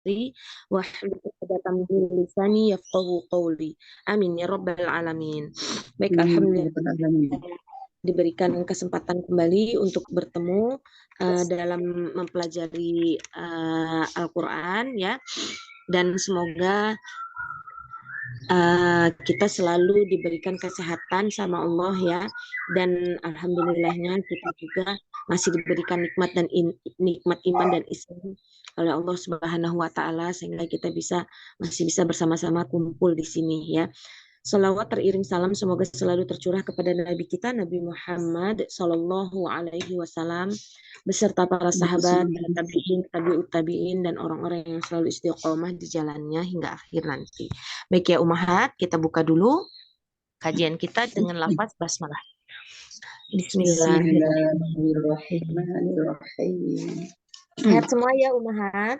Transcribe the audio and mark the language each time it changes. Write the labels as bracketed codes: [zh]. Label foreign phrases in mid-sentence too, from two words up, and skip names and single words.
[ar] أمري واحلل عقدة من لساني يفقهوا قولي. آمين يا رب العالمين. [id] Baik, alhamdulillah diberikan kesempatan kembali untuk bertemu dalam mempelajari Al-Quran ya, dan semoga kita selalu diberikan kesehatan sama Allah ya, dan alhamdulillahnya kita juga masih diberikan nikmat dan nikmat iman dan Islam oleh Allah [ar] سبحانه وتعالى, [id] sehingga kita masih bisa bersama-sama kumpul di sini ya. Salawat teriring salam semoga selalu tercurah kepada Nabi kita Nabi Muhammad [ar] صلى الله عليه وسلم [id] beserta para sahabat, tabiin, tabiut tabiin, dan orang-orang yang selalu istiqomah di jalannya hingga akhir nanti. Baik ya Ummahat, kita buka dulu kajian kita dengan lafaz basmalah. [ar] بسم الله الرحمن الرحيم. [id] Sehat semua ya Ummahat?